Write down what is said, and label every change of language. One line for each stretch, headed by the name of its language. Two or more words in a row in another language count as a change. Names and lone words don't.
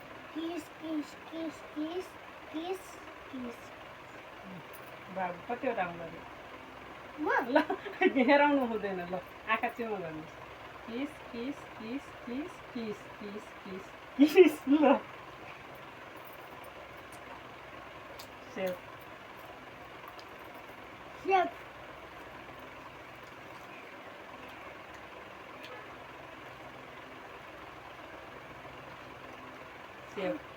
Nepali: किस किस किस किस किस किस बाबु कतिवटा आउँदो म ल हेराउनु हुँदैन ल आँखा चिउँ गर्नुहोस् किस किस किस किस किस किस किस किस ल सेव सेव सेव